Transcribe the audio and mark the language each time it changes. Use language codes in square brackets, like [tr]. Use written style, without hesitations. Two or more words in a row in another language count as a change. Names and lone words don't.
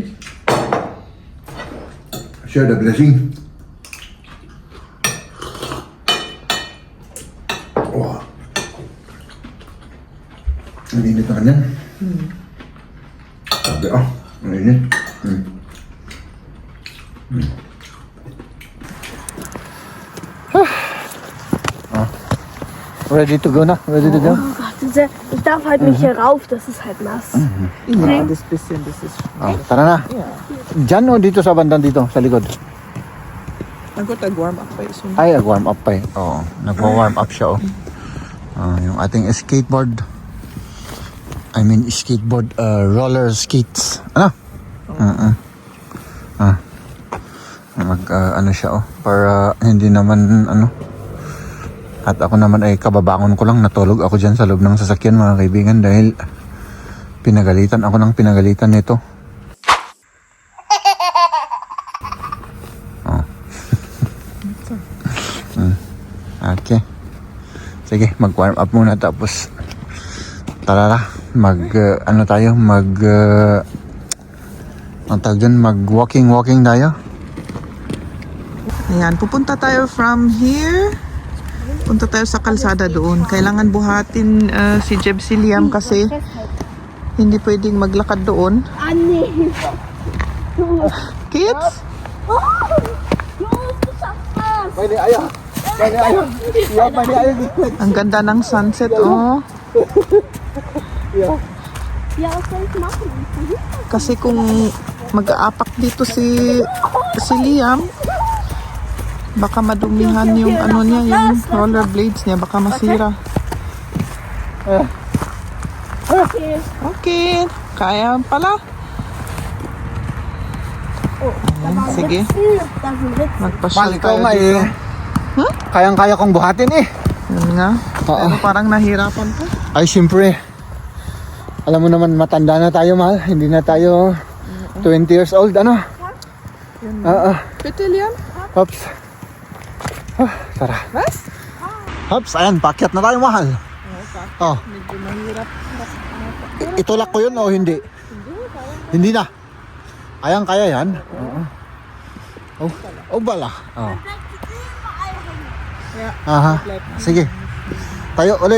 [en] Share the blessing. Wow. [tl] Ang init na kanyan. Sabi ang init. [en] Ready to go na? Ready to go? [de] Oh Gott, ich darf halt nicht hier rauf, das ist halt nass. [en] Yeah, this bisschen, this is... [tl] Tara na. Diyan o dito sa bandang dito, sa likod? Nag-warm up pa yun. Ay, nag-warm up pa eh. Oo, nag-warm up siya yung ating skateboard. [en] I mean, skateboard, roller skates. [tl] Ano? Ano siya para hindi naman, At ako naman ay kababangon ko lang, natulog ako dyan sa loob ng sasakyan mga kaibigan dahil pinagalitan ako ng pinagalitan nito. Okay. Sige, mag-warm up muna tapos tara mag-walking tayo. Ayan, pupunta tayo [en] from here. [tl] Punta tayo sa kalsada doon. Kailangan buhatin si Jeb si Liam kasi hindi pwedeng maglakad doon. [de] Ah, nee. Kids? Jungs, du schaffst das. Meine Eier! Ja, meine Eier gekriegt! [tl] Ang ganda ng sunset, oh. [de] Ja, was soll ich machen? [tl] Kasi kung mag-aapak dito si Liam, baka madumihan yung niya, yung rollerblades niya, baka masira. Okay. Okay, kaya pala. Sige, [de] Da sind Ritzen. [tl] magpa-share Mahal, ikaw tayo nga dito. Kayang-kaya kong buhatin eh. Yun nga. Oo. Pero parang nahirapan ko. Ay, siyempre. Alam mo naman, matanda na tayo, mahal. Hindi na tayo [en] 20 years old, [tl] ano? [de] Bitte, Liam? [tl] Hops. Tara. [de] Was? [tl] Hops, ayan, pakyat na tayo, mahal. Oh, Medyo mahirap. itulak ko yun o hindi? Hindi na. Kayang-kaya yan. Oo. Oh, bala. Oh. Aha. Sige. Tayo ulit.